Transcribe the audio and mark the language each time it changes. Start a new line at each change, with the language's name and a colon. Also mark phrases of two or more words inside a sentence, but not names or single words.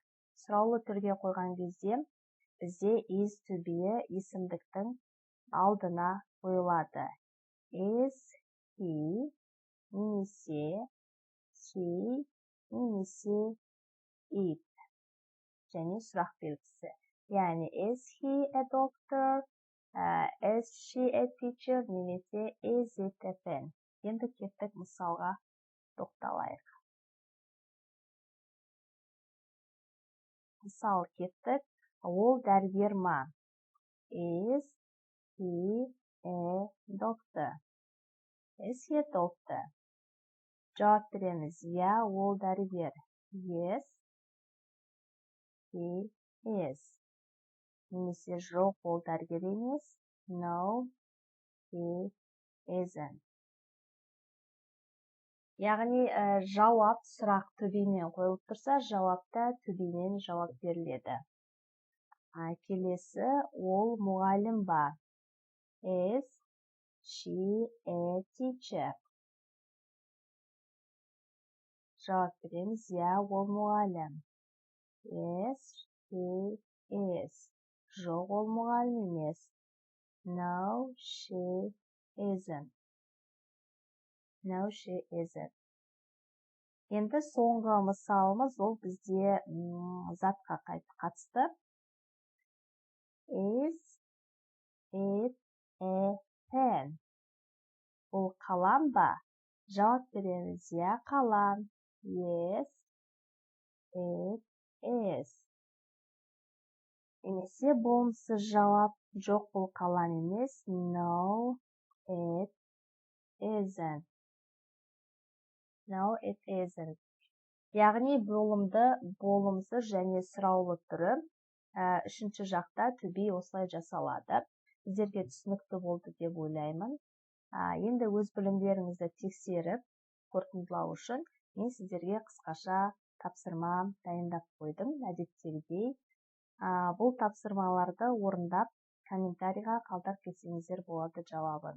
Kazakh: Сұраулы түрге қойған кезде бізде
English: is to be
Kazakh: есімдіктің алдына қойылады.
English: Is he немесе she немесе it.
Kazakh: Және сұрақ белгісі. Яғни
English: is he a doctor, is she a teacher немесе is it a pen.
Kazakh: Енді кеттік мысалға тоқталайық. Мысал кеттік. Ол дәрігер ма?
English: Is he a doctor? Is he a doctor?
Kazakh: Жауап береміз. Я, ол дәрігер.
English: Yes, he is.
Kazakh: Немесе жоқ, ол дәрігер емес.
English: No, he isn't.
Kazakh: Яғни жауап сұрақ
English: to be-
Kazakh: мен қойылып тұрса, жауапта
English: to be-
Kazakh: мен жауап беріледі. Келесі, ол мұғалім ба?
English: Is she a teacher?
Kazakh: Жауап береміз. Я, ол мұғалім.
English: Yes, she is.
Kazakh: Жоқ, ол мұғалім емес.
English: No, she isn't. No, she isn't.
Kazakh: Енді соңғы мысалымыз, ол бізде затқа қатысты.
English: Is it a pen?
Kazakh: Бұл қалам ба? Жауап береміз. Я, қалам.
English: Yes, it is.
Kazakh: Немесе болымсыз жауап. Жоқ, бұл қалам емес.
English: No, it isn't. No, it isn't.
Kazakh: Яғни болымды болымсыз және сұраулы түрі Үшінші жақта
English: to be
Kazakh: осылай жасалады. Сіздерге түсінікті болды деп ойлаймын. Енді өз білімдеріңізді тексеріп, қорытындылау үшін мен сіздерге қысқаша тапсырма дайындап қойдым, әдеттегідей. Бұл тапсырмаларды орындап, комментарийға қалдырып кетсеңіздер болады жауабын.